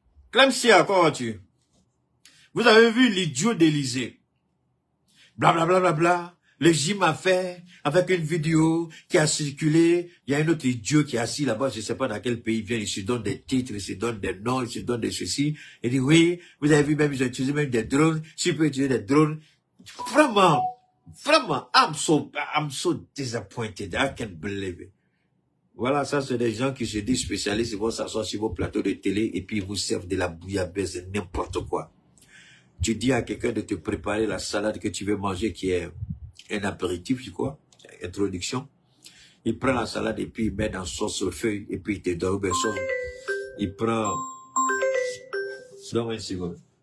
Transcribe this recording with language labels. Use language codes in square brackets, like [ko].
[fr] Clemsia, comment vas-tu? Vous avez vu l'idiot d'Élysée. Blablabla, bla, bla, bla. Le gym a fait avec une vidéo qui a circulé. Il y a un autre idiot qui est assis là-bas, je ne sais pas dans quel pays il vient, il se donne des titres, il se donne des noms, il se donne des ceci. Il dit oui, vous avez vu même, ils ont utilisé même des drones. Si vous pouvez utiliser des drones. [en] Vraiment, I'm so disappointed. I can't believe it. [fr] Voilà, ça c'est des gens qui se disent spécialistes, ils vont s'asseoir sur vos plateaux de télé et puis ils vous servent de la bouillabaisse et n'importe quoi. Tu dis à quelqu'un de te préparer la salade que tu veux manger qui est un apéritif, tu crois, introduction. Il prend la salade et puis il met dans sauce au feu et puis il te donne une sauce. Il prend... Donne une seconde.